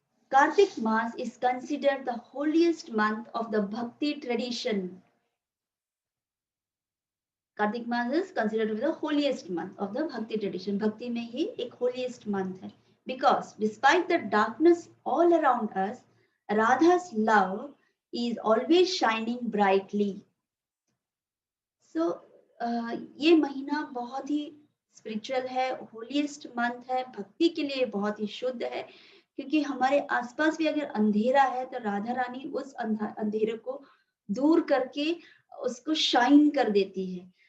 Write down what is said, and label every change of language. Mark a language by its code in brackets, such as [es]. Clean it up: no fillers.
[en] Kartik Mass is considered the holiest month of the Bhakti tradition. Kartik Mass is considered to be the holiest month of the Bhakti tradition. [hi] Bhakti में ही एक holiest month है. [en] Because despite the darkness all around us, Radha's love is always shining brightly. [hi] So ये महीना बहुत ही spiritual है, holiest month है, भक्ति के लिए बहुत ही शुद्ध है, क्योंकि हमारे आसपास भी अगर अंधेरा है तो राधा रानी उस अंधेरे को दूर करके उसको शाइन कर देती है।